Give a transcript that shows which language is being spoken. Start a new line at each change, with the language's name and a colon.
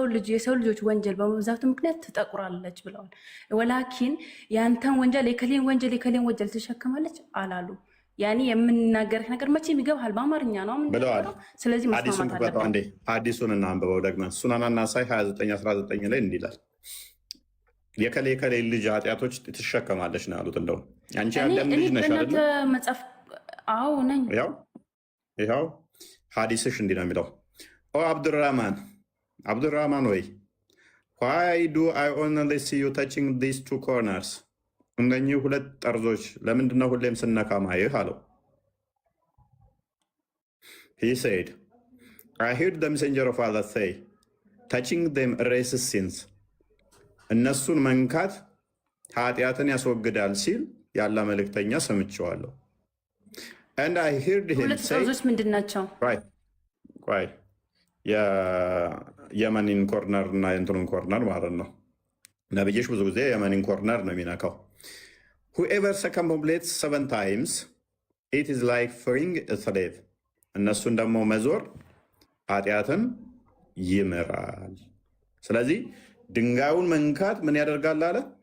Amharic: የሰው ልጆች ወንጀል በመብዛቱ ምክንያት ትጠቁራለች ብለዋል። ወላኪን የአንተን ወንጀል የከሌን ወንጀል ትሸከማለች አላሉ። ያኔ የምንናገርህ ነገር መቼም ይገባሃል። በአማርኛ ነው ብለዋል። ስለዚህ መስማማት አለብን። ሐዲሱን እናንብበው ደግመን። ሱናን ናሳኢ 2919 ላይ እንዲህ ይላል፣ የከሌ ልጅ ኃጢአቶች ትሸከማለች ነው ያሉት። እንደውም አንቺ ያለም ልጅ ነሽ አይደል? መጽሐፍ አዎ ነኝ። ይኸው ሐዲስሽ እንዲህ ነው የሚለው። ኦ አብዱራህማን ወይ
English: why do I only see you touching these two corners?
Amharic: እነኚህ ሁለት ጠርዞች ለምንድነው ሁሌም ስነካ ማየህ አለው።
English: he said I heard the messenger of Allah say touching them erases sins.
Amharic: እነሱን መንካት ኃጢአትን ያስወግዳል ሲል ያለ መልእክተኛ ሰምቼዋለሁ።
English: and I heard him say
Amharic: ጠርዞች ምንድን ናቸው? የየመኒን ኮርነር እና የእንትኑን ኮርነር ማለት ነው። ነብይሽ ብዙ ጊዜ የመኒን ኮርነር ነው የሚነካው። ሁኤቨር ሰርከምቡሌትስ 7 times
English: it is like freeing a slave።
Amharic: እነሱን ደግሞ መዞር ኃጢአትን ይምራል። ስለዚህ ድንጋዩን መንካት ምን ያደርጋል አለ?